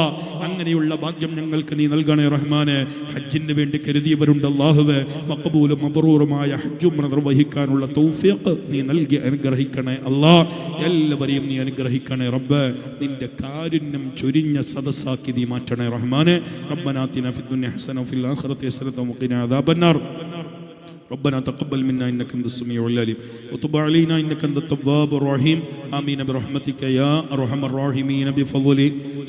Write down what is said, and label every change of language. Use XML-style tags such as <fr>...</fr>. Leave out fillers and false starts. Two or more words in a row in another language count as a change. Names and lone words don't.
<ml>അങ്ങനെയുള്ള ഭാഗ്യം ഞങ്ങൾക്ക് നീ നൽകണേ റഹ്മാനെ. ഹജ്ജിന് വേണ്ടി കരുതിയവരുണ്ട് അല്ലാഹുവേ, മഖബൂലും മബ്റൂറുമായ ഹജ്ജും നിർവഹിക്കാനുള്ള തൗഫീഖ് നീ നൽകി അനുഗ്രഹിക്കണേ അല്ലാ. എല്ലാവരെയും നീ അനുഗ്രഹിക്കണേ റബ്ബേ. നിന്റെ കാരുണ്യം ചൊരിഞ്ഞ സദസ്സാക്കി നീ മാറ്റണേ റഹ്മാനെ.</ml> <ar>ربنا آتنا في الدنيا حسنة وفي الآخرة حسنة وقنا عذاب النار. ربنا تقبل منا إنك أنت السميع العليم وتب علينا إنك أنت التواب الرحيم آمين برحمتك يا أرحم الراحمين بفضلك.</ar>